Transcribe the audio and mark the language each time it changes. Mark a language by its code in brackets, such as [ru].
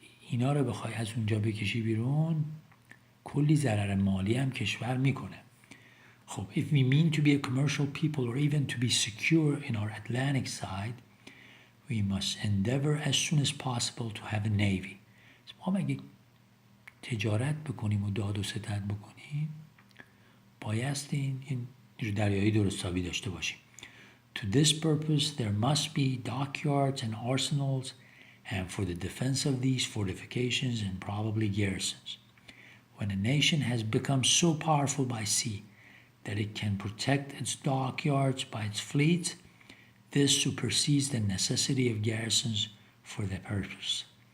[fa] اینا رو بخوای از اونجا بکشی بیرون، کلی ضرر مالی هم کشور میکنه. [en] خب if we mean to be a commercial people or even to be secure in our Atlantic side, we must endeavor as soon as possible to have a navy. [fa] ما اگه تجارت بکنیم و داد و ستد بکنیم، بایستی این نیرو دریایی درستابی داشته باشیم. [en] To this purpose there must be dockyards and arsenals, and for the defense of these fortifications and probably garrisons. When a nation has become so powerful by sea that it can protect its dockyards by its fleet, this supersedes the necessity of garrisons for the purpose.